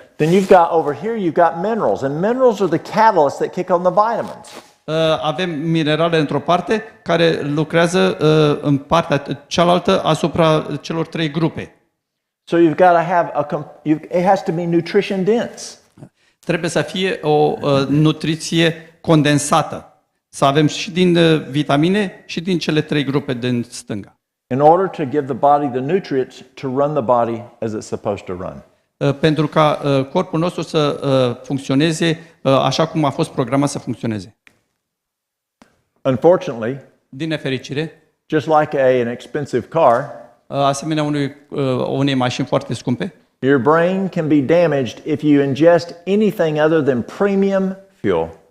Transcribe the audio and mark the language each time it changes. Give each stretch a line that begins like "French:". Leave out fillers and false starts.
English: Then you've got over here, you've got minerals, and minerals are the catalysts that kick on the vitamins.
Romanian: Avem minerale într-o parte care lucrează în partea cealaltă asupra celor trei grupe.
English: So you've got to have it has to be nutrition dense.
Romanian: Trebuie să fie o nutriție condensată. Să avem și din vitamine și din cele trei grupe din stânga.
English: in order to give the body the nutrients to run the body as it's supposed to run.
Romanian: Pentru ca corpul nostru să funcționeze așa cum a fost programat să funcționeze.
English: Unfortunately,
Romanian: Din nefericire,
English: just like an expensive car,
Romanian: asemenea unei mașini foarte scumpe,
English: your brain can be damaged if you ingest anything other than premium fuel.